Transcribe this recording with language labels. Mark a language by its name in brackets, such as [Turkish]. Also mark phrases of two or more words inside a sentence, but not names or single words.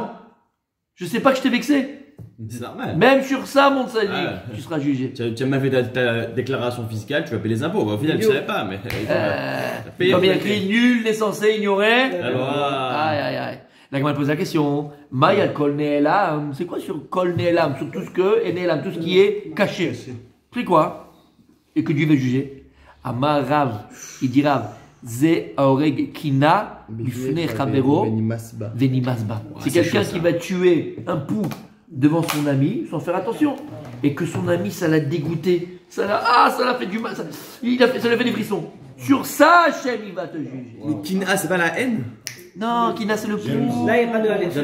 [French] Je sais pas que je t'ai vexé. C'est normal. Même sur ça, mon sadique, tu seras jugé. Tu as mal fait ta déclaration fiscale, tu vas payer les impôts. Au final, tu savais pas, mais. Comme il y a écrit, nul n'est censé ignorer. Alors. Aïe. La Gemara pose la question. [Hebrew] מאי כל נעלם. [French] C'est quoi sur [Hebrew] כל נעלם? [French] Sur tout ce que, et ne'elam, tout ce qui est caché. C'est quoi? Et que Dieu veut juger. [Hebrew] אמר רב, [French] il dit Rav, [Hebrew] זה ההורג כינה בפני חברו ונמאס בה. [French] C'est quelqu'un qui va tuer un pou devant son ami sans faire attention. Et que son ami, ça l'a dégoûté. Ça l'a fait du mal. Ça lui a fait des frissons. Sur ça, Hachem, il va te juger. Mais Kina, c'est pas la haine? Non, Kina, c'est le pou. Là, il n'y a pas de haine.